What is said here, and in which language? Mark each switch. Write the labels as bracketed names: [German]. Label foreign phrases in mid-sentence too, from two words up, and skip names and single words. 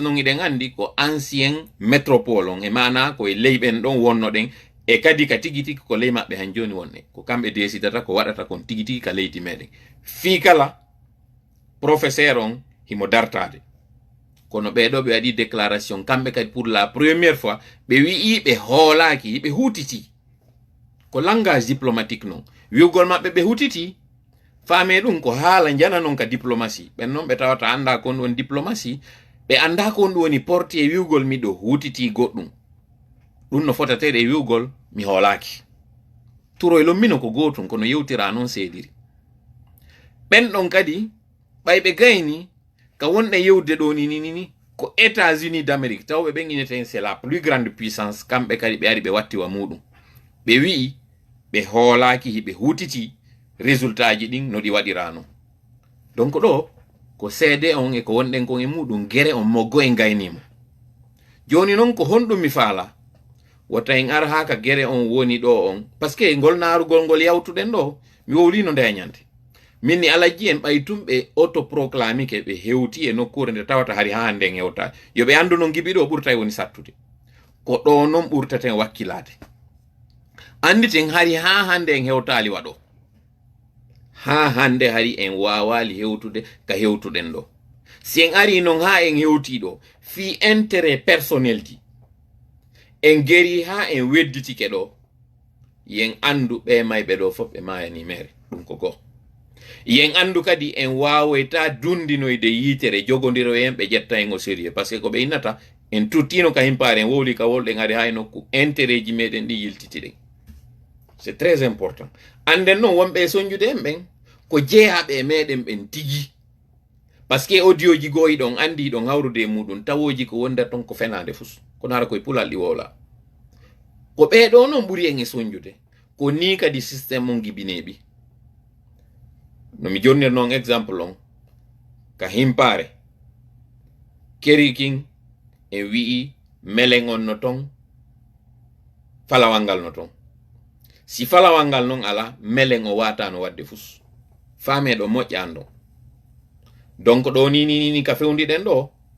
[Fula] non iɗen andi ko [French] ancien métropole [Fula] on e mana ko e leyɓen ɗon wonno ɗen e kadi ka tigi tigi ko ley maɓɓe han joni wonne ko kamɓe desidata ko waɗata kon tigi tigi ka leydi meɗen fi kala professeur on himo dartade kono ɓeɗo ɓe waɗi déclaration kamɓe kadi [French] pour la première fois [Fula] ɓe wi'i ɓe hoolaki ɓe hutiti ko [French] langage diplomatique [Fula] non wiugol maɓɓe ɓe hutiti faame ɗum ko haala jana non ka diplomatie ɓen noon ɓe tawata anda kon woni diplomatie ɓe anda kon ɗum woni porti e wiugol miɗo hutiti goɗɗum ɗum no fotatede e wiugol mi hoolaki turo e lommino ko gotum kono yewtira non seediri ɓen ɗon kadi ɓay ɓe gayni ka wonɗe yewde ɗo ni ko États-Unis d'Amérique tawɓe ɓen ineten [French] c'est la plus grande puissance [Fula] kamɓe kadi ɓe ari ɓe wattiwa muɗum ɓe wi'i ɓe hoolaki hiɓe hutiti résultat ji ɗin no ɗi waɗirano donc ɗo ko seede on e ko wonɗen kon e muɗum gere on moggo en gaynimo joni noon ko honɗum mi faala wota en ara ha ka gere on woni ɗo on [French] par ce que [Fula] ngol narugol ngol yawtuɗen ɗo mi wowlino ndeñante min ni alaji en ɓaytum ɓe autoproclamike ɓe hewti e nokkure nde tawata hari ha hande en hewta yoɓe andu no gibi ɗo ɓurta woni sattude ko ɗo noon ɓurtaten wakkilade anditen hari ha hande en hewtali waɗo ha hande hari en wawali hewtude ka hewtuɗen ɗo si en ari non ha en hewti ɗo fi [French] intérêt personnel [Fula] ji en geri ha en wedditike ɗo yen andu ɓe mayɓe ɗo fof ɓe mayani mere ɗum ko go yen andu kadi en wawoyta dundinoyde yitere jogodiro en ɓe ƴetta en o sérieux [French] par ce que [Fula] ko ɓe innata en tuttino ka himpare en wowli ka wolɗen hari ha nokku intérêt ji meɗen ɗi yiltitiɗen [French] c'est très important [Fula] anden noon wonɓe soñjude en ɓen ko jeeyaɓe meɗen ɓen tigi [French] par ce que [Fula] audio ji goyi ɗon andi ɗon hawrude muɗum tawoji ko wonda ton ko fenade fus kono hara koye pulal ɗi wowla ko ɓeɗo noon ɓuri en e soñjude ko ni kadi systéme on gibineɓi no mi jonnir noon exemple on ka himpare kerikin en wi'i melen on no ton falawal ngal no ton si falawal ngal noon ala melen o watano wadde fus faameɗo moƴƴan ɗon donc ɗo ni ka fewndiɗen ɗo